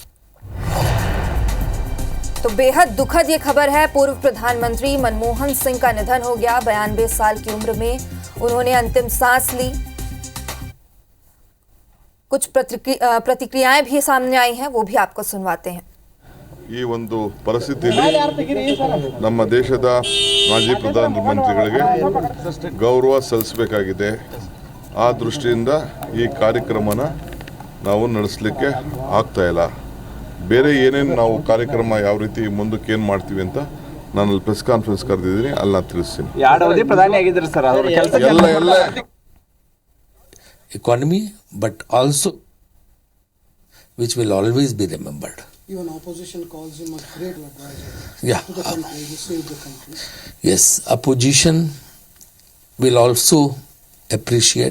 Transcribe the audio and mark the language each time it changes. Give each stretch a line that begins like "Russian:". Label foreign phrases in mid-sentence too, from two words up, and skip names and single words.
Hindi: तो बेहद दुखद ये खबर है। पूर्व प्रधानमंत्री मनमोहन सिंह का निधन हो गया। 92 साल की उम्र में उन्होंने अंतिम सांस ली। कुछ प्रतिक्रियाएं भी सामने आई हैं, वो भी आपको सुनवाते हैं।
Kannada: ಈ ಒಂದು ಪರಿಸ್ಥಿತಿಯಲ್ಲಿ ನಮ್ಮ ದೇಶದ ಮಾಜಿ ಪ್ರಧಾನಮಂತ್ರಿಗಳಿಗೆ ಗೌರವ ಸಲ್ಲಿಸಬೇಕಾಗಿದೆ. ಆ ದೃಷ್ಟಿಯಿಂದ ಈ ಕಾರ್ಯಕ್ರಮನ ನಾವು ನಡೆಸಲಿಕ್ಕೆ ಆಗ್ತಾ ಇಲ್ಲ. ಬೇರೆ ಏನೇನು ನಾವು ಕಾರ್ಯಕ್ರಮ ಯಾವ ರೀತಿ ಮುಂದಕ್ಕೆ ಏನು ಮಾಡ್ತೀವಿ ಅಂತ ನಾನು ಅಲ್ಲಿ
English: press conference
Kannada: ಕರೆದಿದ್ದೀನಿ, ಅಲ್ಲಿ ನಾನು ತಿಳಿಸ್ತೀನಿ. ಪ್ರಧಾನಿ ಆಗಿದ್ರು ಸರ್, ಅವರು ಕೆಲಸ ಎಲ್ಲ
English: economy, but also which will always be remembered. Even opposition calls him a great advisor. Yeah. To the country, he saved the country. Yes, opposition will also appreciate.